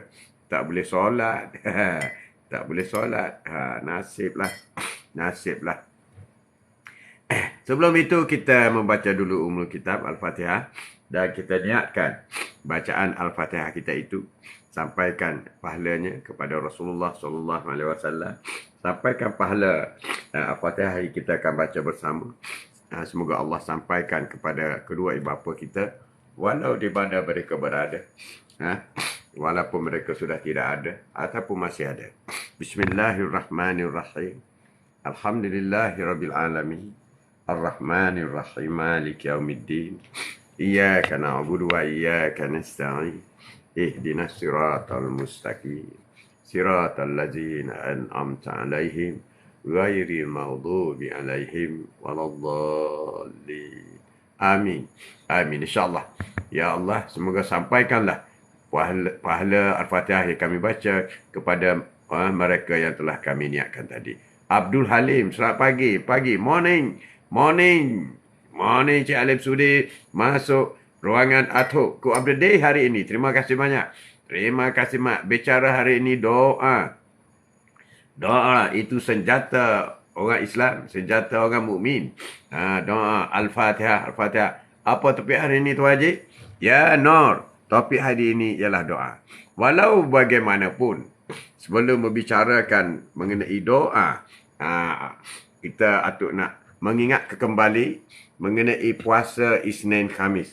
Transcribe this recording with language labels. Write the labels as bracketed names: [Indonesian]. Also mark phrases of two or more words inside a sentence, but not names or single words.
[Malay] Tak boleh solat. Tak boleh solat. Nasiblah. Nasiblah. Sebelum itu kita membaca dulu Ummul Kitab Al-Fatihah dan kita niatkan bacaan Al-Fatihah kita itu sampaikan pahalanya kepada Rasulullah [Arabic] صلى الله عليه وسلم. [Malay] Sampaikan pahala Al-Fatihah yang kita akan baca bersama. Semoga Allah sampaikan kepada kedua ibu bapa kita walau di mana mereka berada. Walaupun mereka sudah tidak ada ataupun masih ada. [Arabic] بسم الله الرحمن الرحيم. الحمد لله رب العالمين. الرحمن الرحيم مالك يوم الدين. إياك نعبد وإياك نستعين. اهدنا الصراط المستقيم. صراط الذين أنعمت عليهم غير المغضوب عليهم ولا الضالين. [Malay] Amin. Amin insyaallah. Ya Allah, semoga sampaikanlah pahala Al-Fatihah yang kami baca kepada mereka yang telah kami niatkan tadi. Abdul Halim, selamat pagi. Pagi, morning. Morning Cik Alim Sudi masuk ruangan Atuk Quote of the Day hari ini. Terima kasih banyak. Terima kasih mak. Bicara hari ini doa. Doa itu senjata orang Islam, senjata orang mukmin. Doa Al-Fatihah, Al-Fatihah. Apa topik hari ini tu Haji? Ya Nur. Topik hari ini ialah doa. Walau bagaimanapun, sebelum membicarakan mengenai doa, kita Atuk nak mengingat kembali mengenai puasa Isnin Khamis.